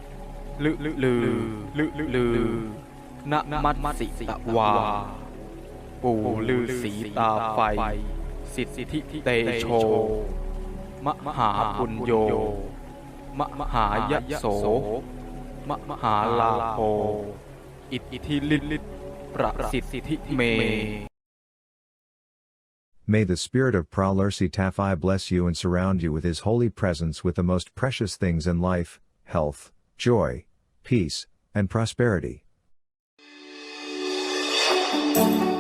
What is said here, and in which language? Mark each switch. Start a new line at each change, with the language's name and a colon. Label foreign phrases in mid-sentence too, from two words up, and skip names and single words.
Pali: Lick-lue Na-mae-ti-ta-wa Pu-lersi-ta-fai Sit-ti-tae-cho Ma-ha-la-pho Ma-ha-ya-so Ma-ha-la-pho It-thi-rit Pra-si-ti-mae
English: May the spirit of Phra Lersi Tafai bless you and surround you with his holy presence with the most precious things in life, health, joy, peace, and prosperity.